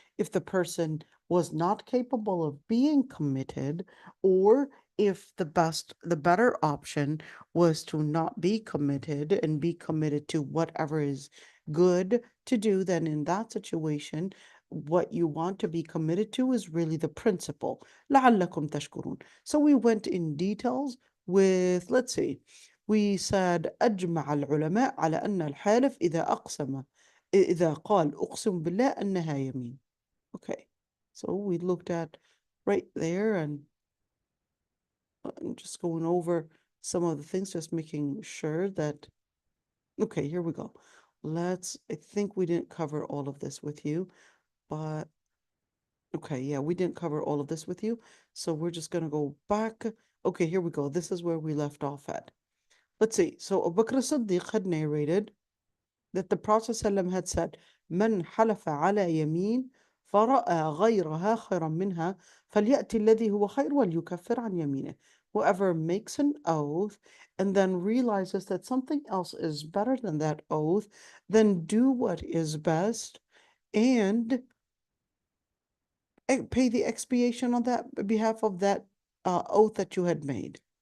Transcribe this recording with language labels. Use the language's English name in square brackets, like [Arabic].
[English] If the person was not capable of being committed, or if the better option was to not be committed and be committed to whatever is good to do, then in that situation, what you want to be committed to is really the principle. [Arabic] لعلكم تشكرون. So we went in details with, let's see, we said أجمع العلماء على أن الحالف إذا قال أقسم بالله أنها يمين. [English] Okay, so we looked at right there, and just going over some of the things, just making sure that, okay, here we go. I think we didn't cover all of this with you, but okay, yeah, we didn't cover all of this with you. So we're just going to go back. Okay, here we go. This is where we left off at. Let's see. [Arabic] So Abu Bakr as-Siddiq had narrated that the Prophet ﷺ had said, من حلف على يمين فرأى غيرها خيرا منها فليأتي الذي هو خير وليكفر عن يمينه. [English] Whoever makes an oath and then realizes that something else is better than that oath, then do what is best and pay the expiation on that behalf of that oath that you had made.